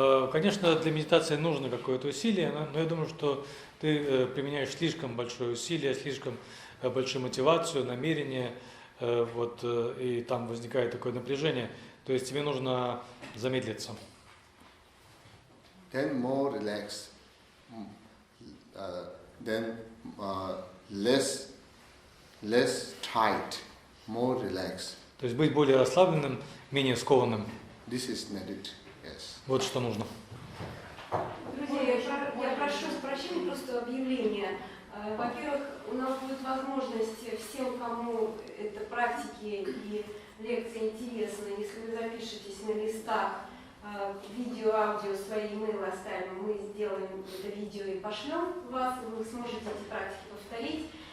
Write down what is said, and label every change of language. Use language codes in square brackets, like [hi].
[ru] Конечно, для медитации нужно какое-то усилие, но я думаю, что ты применяешь слишком большое усилие, слишком большую мотивацию, намерение, и там возникает такое напряжение. То есть тебе нужно замедлиться. [en] then more relaxed, then less tight, more relaxed. [ru] То есть быть более расслабленным, менее скованным. [en] This is needed, yes. [ru] Вот что нужно. Друзья, я прошу прощения, просто объявление. Во-первых, у нас будет возможность всем, кому это практики и лекции интересны, если вы запишетесь на листах видео, аудио, свои имейлы оставим, мы сделаем это видео и пошлем вас, и вы сможете эти практики повторить.